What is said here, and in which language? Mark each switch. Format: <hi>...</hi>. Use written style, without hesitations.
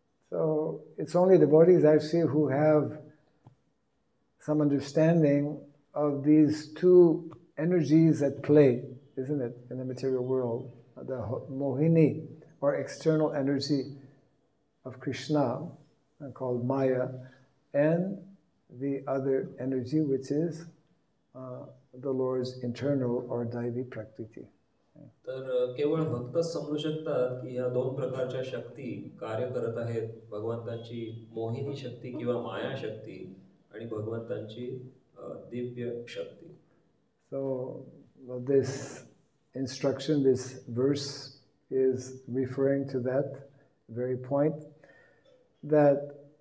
<en>So it's only devotees actually who have some understanding of these two energies at play, isn't it, in the material world, the mohini or external energy of Krishna called Maya, and the other energy which is the Lord's internal or Daivi Prakriti.</en> <mr>तर केवळ भक्तच समजू शकतात की ह्या दोन प्रकारच्या शक्ती कार्य करत आहेत, भगवंतांची मोहिनी शक्ती किंवा माया शक्ती आणि भगवंतांची दिव्य शक्ती.</mr> <en>So this instruction, this verse is referring to that very point, that</en>